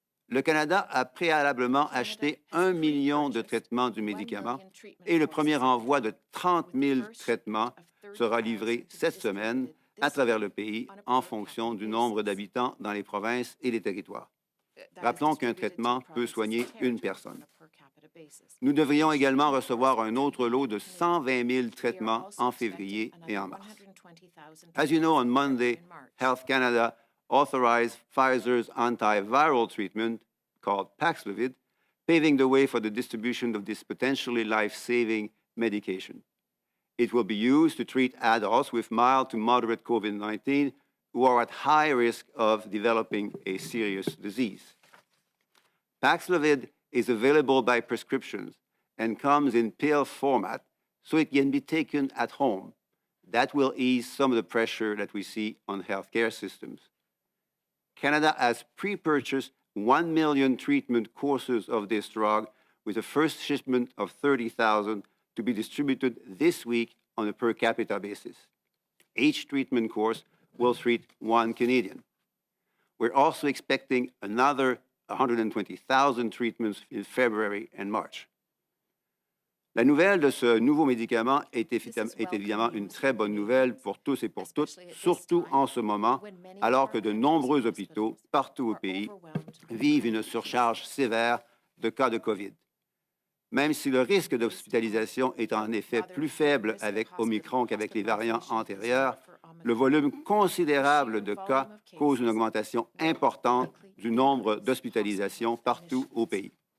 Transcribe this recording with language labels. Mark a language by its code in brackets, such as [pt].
[fr] Le Canada a préalablement acheté 1 million de traitements du médicament et le premier envoi de 30 000 traitements sera livré cette semaine à travers le pays en fonction du nombre d'habitants dans les provinces et les territoires. Rappelons qu'un traitement peut soigner une personne. Nous devrions également recevoir un autre lot de 120 000 traitements en février et en mars. [en] As you know, on Monday, Health Canada authorized Pfizer's antiviral treatment called Paxlovid, paving the way for the distribution of this potentially life-saving medication. It will be used to treat adults with mild to moderate COVID-19 who are at high risk of developing a serious disease. Paxlovid is available by prescriptions and comes in pill format, so it can be taken at home. That will ease some of the pressure that we see on healthcare systems. Canada has pre-purchased 1 million treatment courses of this drug, with a first shipment of 30,000 to be distributed this week on a per capita basis. Each treatment course will treat 1 Canadian. We're also expecting another 120,000 treatments in February and March. [fr] La nouvelle de ce nouveau médicament est évidemment une très bonne nouvelle pour tous et pour toutes, surtout en ce moment, alors que de nombreux hôpitaux partout au pays vivent une surcharge sévère de cas de COVID. Même si le risque d'hospitalisation est en effet plus faible avec Omicron qu'avec les variants antérieurs, le volume considérable de cas cause une augmentation importante du nombre d'hospitalisations partout au pays.